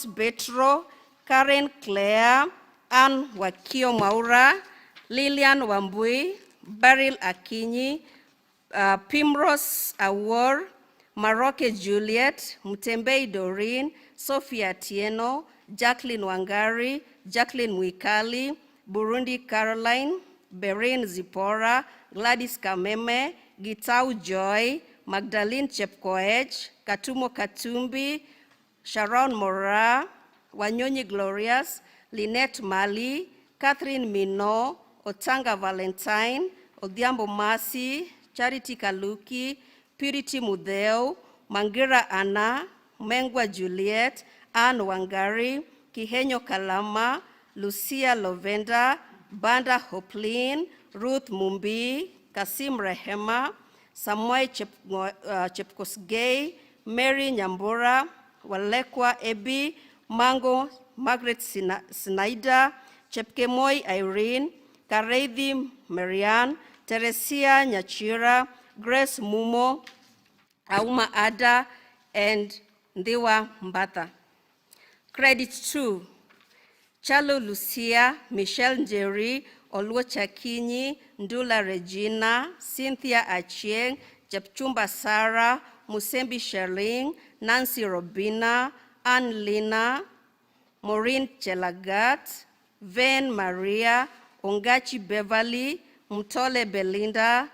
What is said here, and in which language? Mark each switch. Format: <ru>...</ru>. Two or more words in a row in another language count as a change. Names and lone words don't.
<en>Betro, Karen Claire, Anne Wakio Maura, Lilian Wambui, Beryl Akinyi, Primrose Awor, Maroke Juliet, Mutembei Doreen, Sophia Atieno, Jacqueline Wangari, Jacqueline Mwikali, Burundi Caroline, Berin Zipora, Gladys Kameme, Gitau Joy, Magdalene Chepkoech, Katumo Katumbi, Sharon Mora, Wanyonyi Glorious, Lynette Mali, Catherine Mino, Otanga Valentine, Odhiambo Masi, Charity Kaluki, Purity Mudheo, Mangira Anna, Mengwa Juliet, Anne Wangari, Kihenyo Kalama, Lucia Lovenda, Banda Hoplin, Ruth Mumbi, Kasim Rehema, Samuel Chepkosgei, Mary Nyambura, Walekwa Ebi, Mango Margaret Snyder, Chepkemoi Irene, Kareithi Marianne, Teresia Nyachira, Grace Mumo, Auma Ada, and Ndiwa Mbata. Credit to Chalo Lucia, Michelle Njeri, Oluo Chakinyi, Ndula Regina, Cynthia Achieng, Chepchumba Sarah, Musembi Sherling, Nancy Robina, Ann Lina, Maureen Chelagat, Van Maria, Ongachi Beverly, Mtole Belinda,</en>